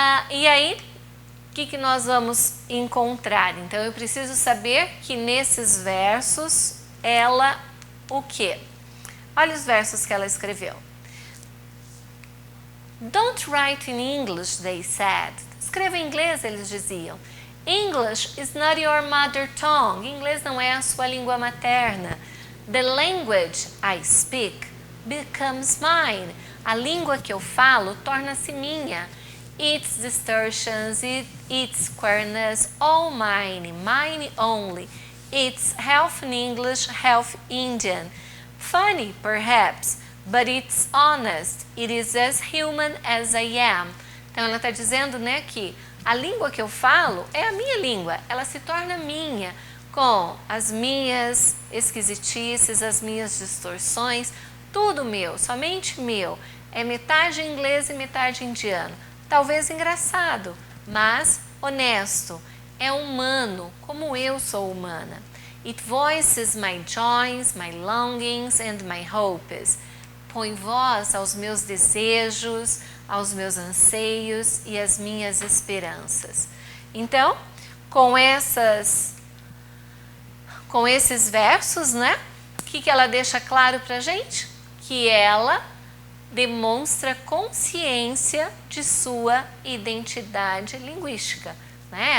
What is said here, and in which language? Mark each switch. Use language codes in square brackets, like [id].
[pt] E aí, o que nós vamos encontrar? Então, eu preciso saber que nesses versos, ela o quê? Olha os versos que ela escreveu. [en] Don't write in English, they said. [pt] Escreva em inglês, eles diziam. [en] English is not your mother tongue. [pt] Inglês não é a sua língua materna. [en] The language I speak becomes mine. [pt] A língua que eu falo torna-se minha. [en] Its distortions, its squareness, all mine, mine only. It's half in English, half Indian. Funny, perhaps, but it's honest. It is as human as I am. [pt] Então ela está dizendo, né, que a língua que eu falo é a minha língua. Ela se torna minha, com as minhas esquisitices, as minhas distorções, tudo meu, somente meu. É metade inglês e metade indiano. Talvez engraçado, mas honesto. É humano, como eu sou humana. [en] It voices my joys, my longings and my hopes. [pt] Põe voz aos meus desejos, aos meus anseios e às minhas esperanças. Então, com esses versos, né? O que ela deixa claro pra gente? Que ela demonstra consciência de sua identidade linguística. Né?